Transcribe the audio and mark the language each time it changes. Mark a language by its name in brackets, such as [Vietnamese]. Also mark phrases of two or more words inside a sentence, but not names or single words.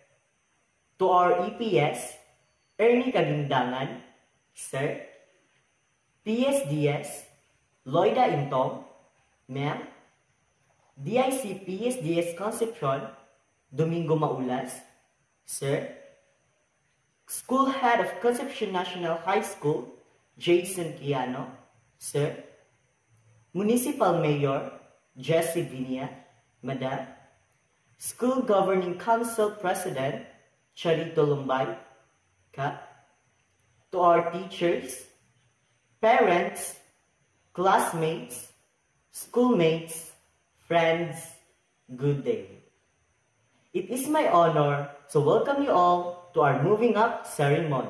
[English] To our EPS, Ernie Kagindangan, Sir. PSDS, Loida Intong, Ma'am. DIC PSDS Concepcion, Domingo Maulas, Sir. School Head of Concepcion National High School, Jason Kiano, Sir. Municipal Mayor, Jesse Vinia, Madam. School Governing Council President, Charito Lumbay, Ka. To our teachers, parents, classmates, schoolmates, friends, good day. It is my honor to welcome you all to our Moving Up ceremony.